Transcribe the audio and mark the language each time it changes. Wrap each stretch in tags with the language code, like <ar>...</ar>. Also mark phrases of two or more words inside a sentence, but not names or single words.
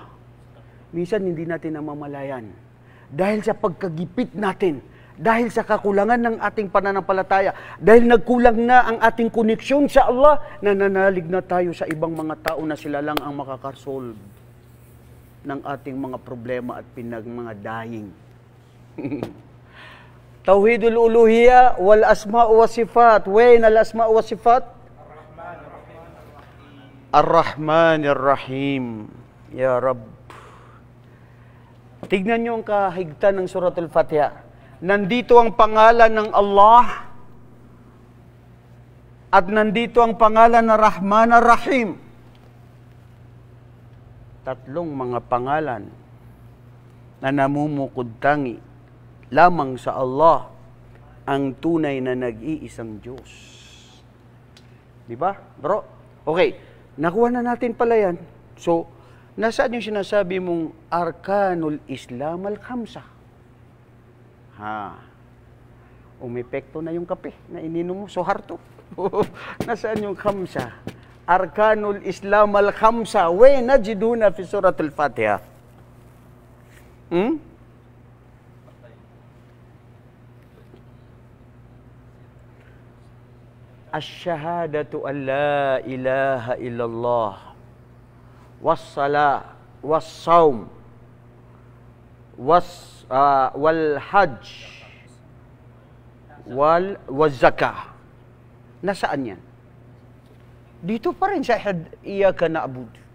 <tl>Minsan hindi natin namamalayan. Dahil sa pagkagipit natin, dahil sa kakulangan ng ating pananampalataya, dahil nagkulang na ang ating koneksyon sa Allah, nananalig na tayo sa ibang mga tao na sila lang ang makakasolve ng ating mga problema at mga dying.</tl> <ar>توحيد الألوهية والأسماء والصفات. وأين الأسماء والصفات؟ الرحمن الرحيم. يا رب.</ar> <tl>Tignan niyo ang kahigtan ng Suratul Fatiha. Nandito ang pangalan ng Allah At nandito ang pangalan na Rahman ar-Rahim. Tatlong mga pangalan na namumukod tangi lamang sa Allah, ang tunay na nag-iisang Diyos. Di ba, bro? Okay, nakuha na natin pala yan. So, nasaan yung sinasabi mong</tl> <ar>أركان الإسلام الخمسة?</ar> <tl>Umepekto na yung kape na ininom mo. So, harto. Nasaan yung Khamsa?</tl> <ar>أركان الإسلام الخمسة. ونجد في سورة الفاتحة. الشهادة أن لا إله إلا الله والصلاة والصوم والحج والزكاة.</ar> <tl>Nasaan yan? Dito pa rin sa</tl> <ar>إياك نعبد.</ar>